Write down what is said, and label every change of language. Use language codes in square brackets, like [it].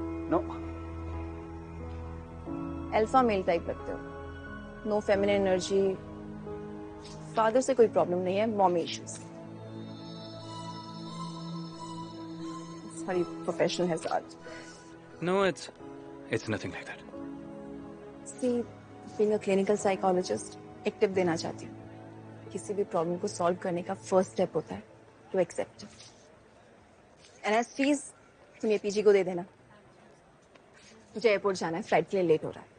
[en] no, [hi] alpha male type लगते हो, no feminine energy, father से कोई प्रॉब्लम नहीं है, mommy issues. [en] Sorry professional hazard. No, it's nothing like that. See being a clinical psychologist [hi] एक tip देना चाहती हूँ, किसी भी प्रॉब्लम को सॉल्व करने का फर्स्ट स्टेप होता है [en] to accept it, [hi] and as fees तुम ये पीजी को दे देना। मुझे एयरपोर्ट जाना है, फ्लाइट के लिए लेट हो रहा है।